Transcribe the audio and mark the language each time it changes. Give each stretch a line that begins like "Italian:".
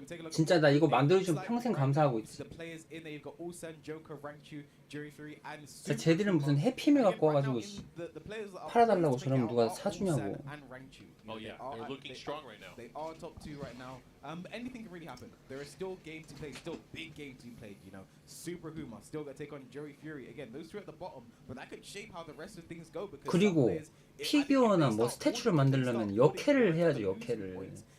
Korean: 진짜 나 이거 만들어주면 평생 감사하고 있어. 진짜 쟤들은 무슨 해피메 갖고 와가지고 팔아달라고 저러면 누가 사주냐고.
English: Oh yeah, they're looking strong right now. They are top 2 right now. Anything can really happen. There is still games to play, still big games to be played. You know, Super Huma still got to take on Joey Fury. Again, those 2 at the bottom, but that could shape how the rest of things go. Because
Korean: 그리고 피규어나 뭐 스태츄를 만들려면 역캐를 해야지 역캐를.